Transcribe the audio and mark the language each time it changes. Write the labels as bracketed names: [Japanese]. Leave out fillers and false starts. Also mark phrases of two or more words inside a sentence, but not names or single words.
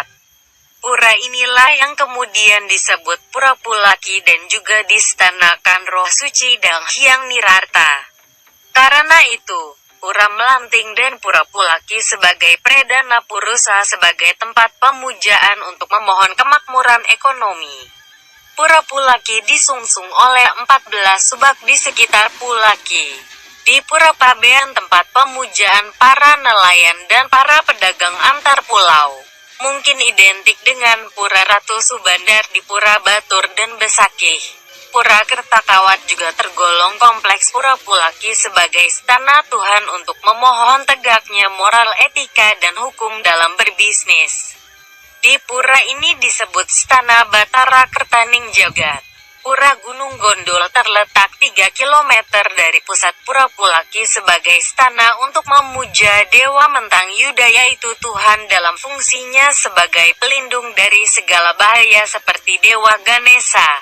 [Indonesian] Pura inilah yang kemudian disebut Pura Pulaki dan juga distanakan Roh Suci Dang Hyang Nirarta. Karena itu, Pura Melanting dan Pura Pulaki sebagai Pradana Purusa sebagai tempat pemujaan untuk memohon kemakmuran ekonomi. Pura Pulaki disungsung oleh 14 subak di sekitar Pulaki. Di Pura Pabean tempat pemujaan para nelayan dan para pedagang antar pulau. Mungkin identik dengan Pura Ratu Subandar di Pura Batur dan Besakih. Pura Kertakawat juga tergolong kompleks Pura Pulaki sebagai stana Tuhan untuk memohon tegaknya moral, etika, dan hukum dalam berbisnis. Di pura ini disebut Stana Batara Kertaning Jagat. Pura Gunung Gondol terletak 3 km dari pusat Pura Pulaki sebagai stana untuk memuja Dewa Mentang Yuda, yaitu Tuhan dalam fungsinya sebagai pelindung dari segala bahaya seperti Dewa Ganesha.